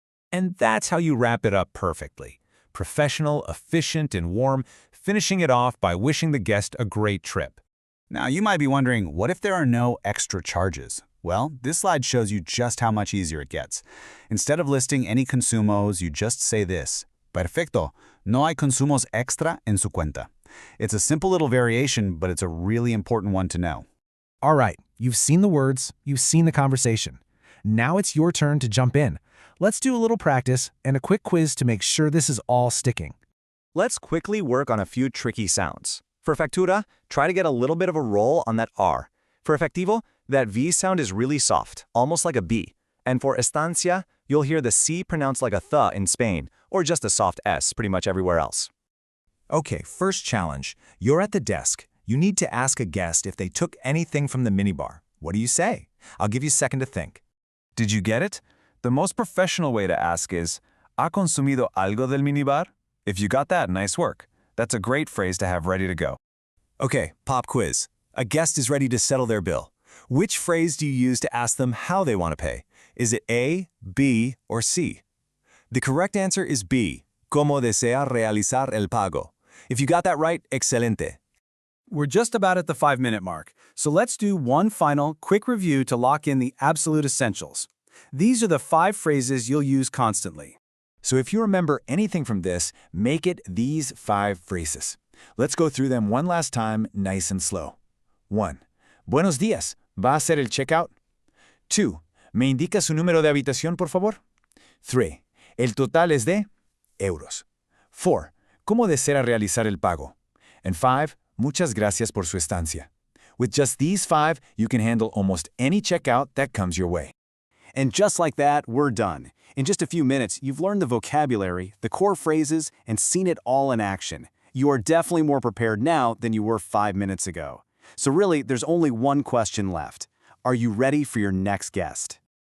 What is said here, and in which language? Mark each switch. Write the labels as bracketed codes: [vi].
[en] And that's how you wrap it up perfectly. Professional, efficient, and warm, finishing it off by wishing the guest a great trip. Now, you might be wondering, what if there are no extra charges? Well, this slide shows you just how much easier it gets. Instead of listing any consumos, you just say this. [es] Perfecto, no hay consumos extra en su cuenta. [en] It's a simple little variation, but it's a really important one to know. All right, you've seen the words, you've seen the conversation. Now it's your turn to jump in. Let's do a little practice and a quick quiz to make sure this is all sticking. Let's quickly work on a few tricky sounds. For factura, try to get a little bit of a roll on that R. For efectivo, that V sound is really soft, almost like a B. And for estancia, you'll hear the C pronounced like a th in Spain, or just a soft S pretty much everywhere else. Okay, first challenge. You're at the desk. You need to ask a guest if they took anything from the minibar. What do you say? I'll give you a second to think. Did you get it? The most professional way to ask is, [es] ¿Ha consumido algo del minibar? [en] If you got that, nice work. That's a great phrase to have ready to go. Okay, pop quiz. A guest is ready to settle their bill. Which phrase do you use to ask them how they want to pay? Is it A, B, or C? The correct answer is B, [es] ¿Cómo desea realizar el pago? [en] If you got that right, excelente. We're just about at the 5-minute mark, so let's do one final, quick review to lock in the absolute essentials. These are the 5 phrases you'll use constantly. So if you remember anything from this, make it these 5 phrases. Let's go through them one last time, nice and slow. [es] 1. Buenos días. ¿Va a hacer el checkout? 2. ¿Me indica su número de habitación, por favor? 3. El total es de euros. 4. ¿Cómo desea realizar el pago? [en] And 5. [es] Muchas gracias por su estancia. [en] With just these 5, you can handle almost any checkout that comes your way. And just like that, we're done. In just a few minutes, you've learned the vocabulary, the core phrases, and seen it all in action. You are definitely more prepared now than you were 5 minutes ago. So really, there's only one question left. Are you ready for your next guest?